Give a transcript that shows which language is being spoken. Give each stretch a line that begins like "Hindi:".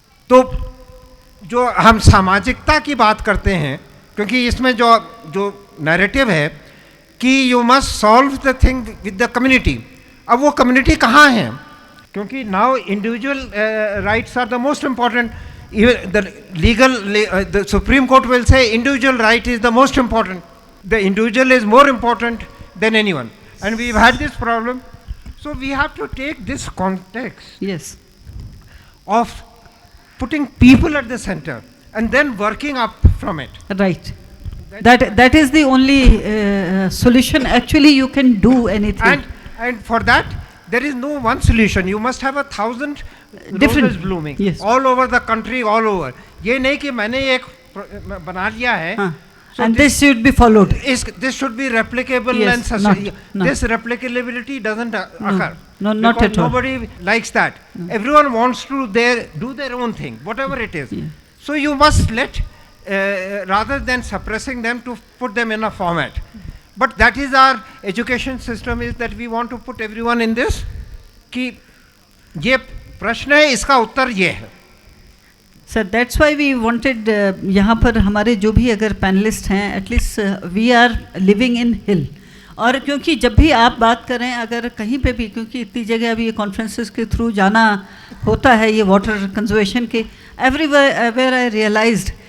Hindi: तो जो हम सामाजिकता की बात करते हैं, क्योंकि इसमें जो नैरेटिव है कि
English: You must solve the thing with the community.
Hindi: अब वो कम्युनिटी कहाँ है? क्योंकि
English: Now individual rights are the most important. The Supreme Court will say individual right is the most important. The individual is more important than anyone. And we've had this problem. So we have to take this context, yes, of putting people at the center and then working up from it. right. That is the only solution. Actually, you can do anything. And for that, there is no one solution. You must have 1,000 Different, roses blooming, yes, all over the country, all over.
Hindi: ये नहीं कि मैंने एक बना लिया है,
English: and this should be followed. This should be replicable, yes, and not. This replicability doesn't occur. No, not at all. Nobody likes that. Everyone wants to do their own thing, whatever it is. Yeah. So you must let, rather than suppressing them, to put them in a format. But that is our education system, is that we want to put everyone in this,
Hindi: कि ये प्रश्न है, इसका उत्तर ये है।
English: sir that's why we wanted,
Hindi: यहाँ पर हमारे जो भी अगर पैनलिस्ट हैं,
English: At least we are living in hill.
Hindi: और क्योंकि जब भी आप बात करें अगर कहीं पे भी, क्योंकि इतनी जगह अभी ये कॉन्फ्रेंसेस के थ्रू जाना होता है ये वाटर कंजर्वेशन के,
English: everywhere I realised